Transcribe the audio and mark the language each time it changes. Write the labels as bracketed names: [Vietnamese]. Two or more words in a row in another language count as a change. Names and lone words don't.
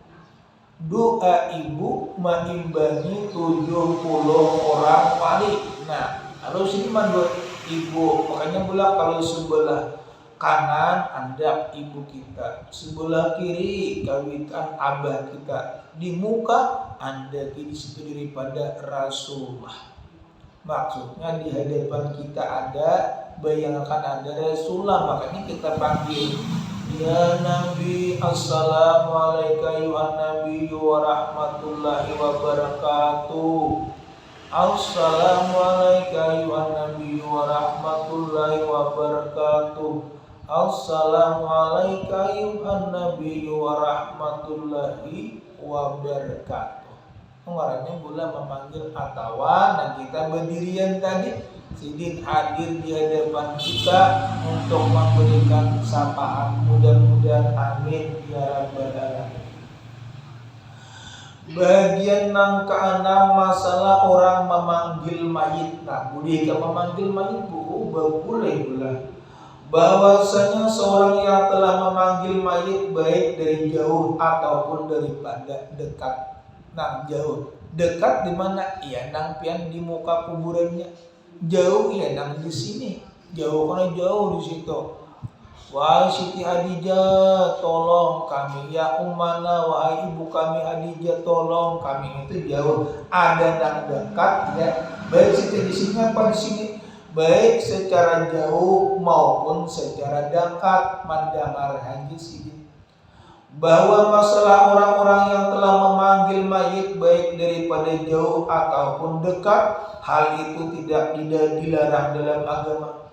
[Banjar] Doa ibu maimbangi 70 orang wali. [Indonesian] Nah, kalau sini mah ibu, makanya pula kalau sebelah kanan anda ibu kita, sebelah kiri kawitan abah kita, di muka anda di situ daripada Rasulullah. Maksudnya di hadapan kita ada, bayangkan ada Rasulullah, makanya kita panggil ya Nabi, [Arabic] السلام عليكم يا نبي ورحمة الله وبركاته. السلام عليكم يا نبي ورحمة الله وبركاته. السلام عليكم يا نبي ورحمة الله وبركاته. [Indonesian] Pengarangnya boleh memanggil atawan dan kita berdirian tadi sidin hadir di hadapan kita untuk memberikan sapaan. Mudah-mudahan [Arabic] آمين يا رب العالمين. [Indonesian] Bagian yang keenam masalah orang memanggil mayit. Nah, boleh memanggil mayit boleh. Bahwasanya seorang yang telah memanggil mayit baik dari jauh ataupun daripada dekat. Nah, jauh, dekat di mana? Iya, [Banjar] nang pian di muka kuburannya. [Indonesian] Jauh, iya, nang di sini. Jauh karena jauh di situ. Wahai Siti Hadijah, tolong kami. [Arabic] يا أمنا, [Indonesian] wahai ibu kami Hadijah, tolong kami. Itu jauh. Ada nang dekat, ya. Baik Siti di sini apa di sini? Baik secara jauh maupun secara dekat. Mendengar haji Siti. Bahwa masalah orang-orang yang telah memanggil mayit baik daripada jauh ataupun dekat, hal itu tidak dilarang dalam agama.